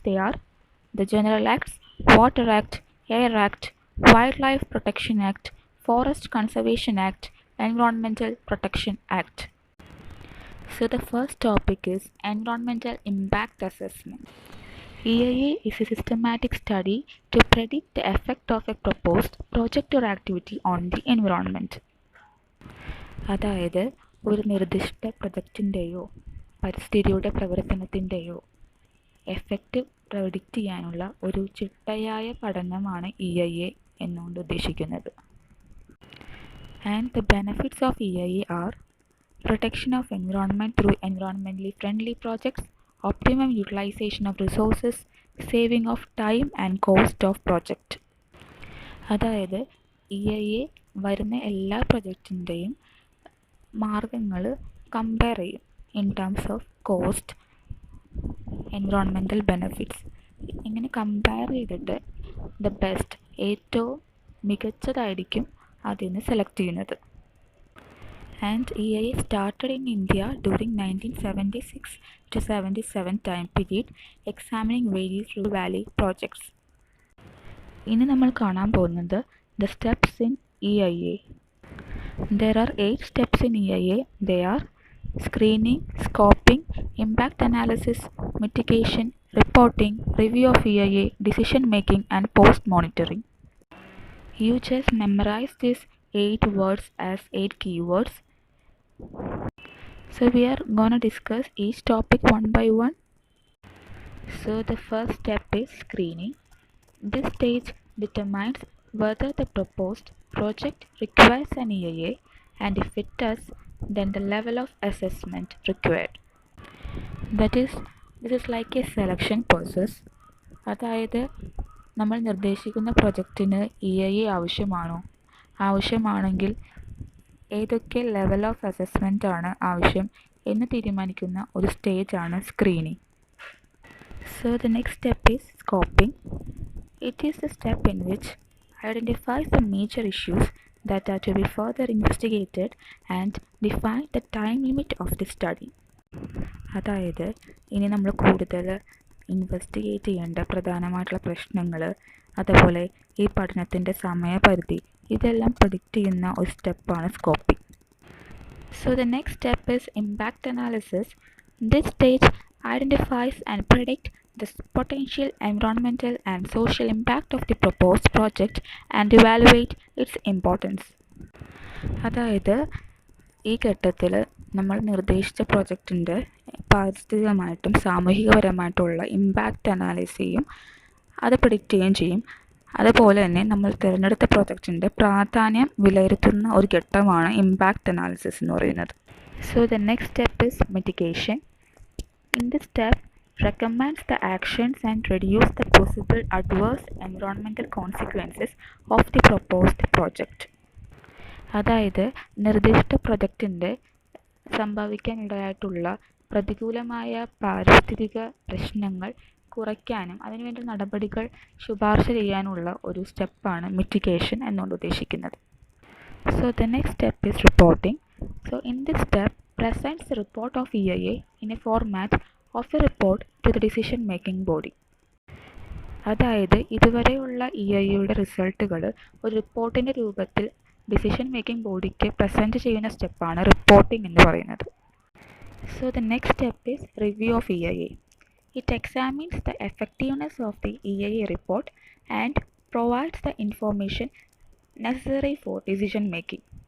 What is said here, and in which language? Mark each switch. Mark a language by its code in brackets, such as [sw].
[en] They are the General Acts, Water Act, Air Act, Wildlife Protection Act, Forest Conservation Act, Environmental Protection Act. So the first topic is environmental impact assessment. EIA is a systematic study to predict the effect of a proposed project or activity on the environment. [ml] അതായത് ഒരു നിർദ്ദിഷ്ട പ്രൊജക്റ്റിൻ്റെയോ പരിസ്ഥിതിയുടെ പ്രവർത്തനത്തിൻ്റെയോ effect predict ചെയ്യാനുള്ള ഒരു ചിട്ടയായ പഠനമാണ് EIA എന്നുകൊണ്ട് ഉദ്ദേശിക്കുന്നത്. [en] And the benefits of EIA are protection of environment through environmentally friendly projects, optimum utilization of resources, saving of time and cost of project. [ml] അതായത് EIA വരുന്ന എല്ലാ പ്രൊജക്റ്റിൻ്റെയും മാർഗങ്ങൾ കമ്പയർ ചെയ്യും [en] in terms of cost, [ml] environmental benefits. ഇങ്ങനെ compare ചെയ്തിട്ട് the best, ഏറ്റവും മികച്ചതായിരിക്കും അതിന് സെലക്ട് ചെയ്യുന്നത്. [en] And EIA started in India during 1976 to 77 time period, examining various River Valley projects. [ml] ഇനി നമ്മൾ കാണാൻ പോകുന്നത് [en] the steps in EIA. There are 8 steps in EIA. They are screening, scoping, impact analysis, mitigation, reporting, review of EIA, decision making and post monitoring. You just memorize these 8 words as 8 keywords. So we are gonna discuss each topic one by one. So the first step is screening. This stage determines whether the proposed project requires an EIA, and if it does, then the level of assessment required. That is, this is like a selection process. [ml] അതായത് നമ്മൾ നിർദ്ദേശിക്കുന്ന പ്രൊജക്റ്റിന് EIA ആവശ്യമാണോ, ആവശ്യമാണെങ്കിൽ ഏതൊക്കെ level of assessment ആണ് ആവശ്യം എന്ന് തീരുമാനിക്കുന്ന ഒരു സ്റ്റേജാണ് screening. [en] So the next step is scoping. It is the step in which identifies the major issues that are to be further investigated and define the time limit of the study. [ml] അതായത് ഇനി നമ്മൾ കൂടുതൽ investigate ചെയ്യേണ്ട പ്രധാനമായിട്ടുള്ള പ്രശ്നങ്ങൾ, അതുപോലെ ഈ പഠനത്തിൻ്റെ സമയപരിധി, ഇതെല്ലാം പ്രെഡിക്റ്റ് ചെയ്യുന്ന ഒരു സ്റ്റെപ്പാണ് scoping. [en] So the next step is impact analysis. This stage identifies and predict the potential environmental and social impact of the proposed project and evaluate its importance. [ml] അതായത് ഈ ഘട്ടത്തിൽ നമ്മൾ നിർദ്ദേശിച്ച പ്രൊജക്റ്റിൻ്റെ പാരിസ്ഥിതികമായിട്ടും സാമൂഹികപരമായിട്ടുള്ള ഇമ്പാക്റ്റ് അനാലിസ് ചെയ്യും, അത് പ്രെഡിക്റ്റ് ചെയ്യുകയും ചെയ്യും. അതുപോലെ തന്നെ നമ്മൾ തിരഞ്ഞെടുത്ത പ്രൊജക്റ്റിൻ്റെ പ്രാധാന്യം വിലയിരുത്തുന്ന ഒരു ഘട്ടമാണ് ഇമ്പാക്റ്റ് അനാലിസിസ് എന്ന് പറയുന്നത്. [en] So the next step is mitigation. In this step recommends the actions and reduce the possible adverse environmental consequences of the proposed project. [ml] അതായത് നിർദ്ദിഷ്ട പ്രൊജക്റ്റിൻ്റെ സംഭവിക്കാനിടയായിട്ടുള്ള പ്രതികൂലമായ പാരിസ്ഥിതിക പ്രശ്നങ്ങൾ കുറയ്ക്കാനും അതിനുവേണ്ട നടപടികൾ ശുപാർശ ചെയ്യാനുള്ള ഒരു സ്റ്റെപ്പാണ് മിറ്റിഗേഷൻ എന്നുകൊണ്ട് ഉദ്ദേശിക്കുന്നത്. [en] So the next step is reporting. So in this step presents the report of EIA in a format of a report to the decision making body. [ml] അതായത് ഇതുവരെയുള്ള EIAയുടെ റിസൾട്ടുകൾ ഒരു റിപ്പോർട്ടിൻ്റെ രൂപത്തിൽ ഡിസിഷൻ മേക്കിംഗ് ബോഡിക്ക് പ്രസൻറ്റ് ചെയ്യുന്ന സ്റ്റെപ്പാണ് റിപ്പോർട്ടിംഗ് എന്ന് പറയുന്നത്. [en] So the next step is review of EIA. It examines the effectiveness of the EIA report and provides the information necessary for decision making.